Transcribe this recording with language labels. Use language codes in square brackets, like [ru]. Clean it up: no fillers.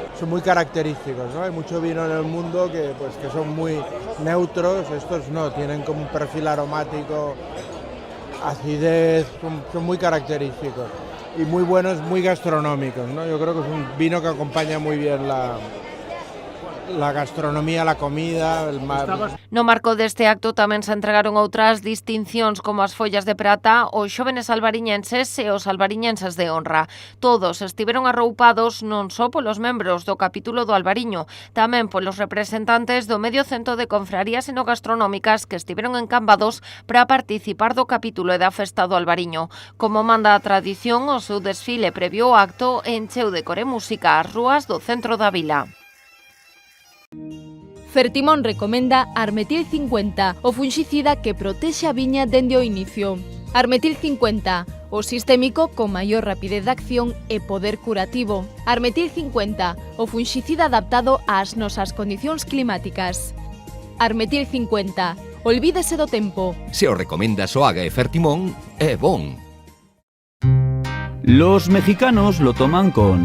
[es] Son muy característicos, ¿no? Hay mucho vino en el mundo que son muy neutros, estos no, tienen como un perfil aromático, acidez, son muy característicos y muy buenos, muy gastronómicos, ¿no? Yo creo que es un vino que acompaña muy bien la gastronomía, la comida... [gl] No marco deste acto tamén se entregaron outras distincións como as follas de prata aos xóvenes albariñenses e os albariñenses de honra. Todos estiveron arroupados non só polos membros do capítulo do Albariño, tamén polos representantes do medio cento de confrarías enogastronómicas que estiveron encambados para participar do capítulo e da festa do Albariño. Como manda a tradición, o seu desfile previo ao acto encheu de cor e música as rúas do centro da vila. Fertimón recomenda Armetil 50, o funxicida que protexe a viña dende o inicio. Armetil 50, o sistémico con maior rapidez de acción e poder curativo. Armetil 50, o funxicida adaptado ás nosas condicións climáticas. Armetil 50, olvídese do tempo. Se o recomenda Soaga e Fertimón, é bon. [es] Los mexicanos lo toman con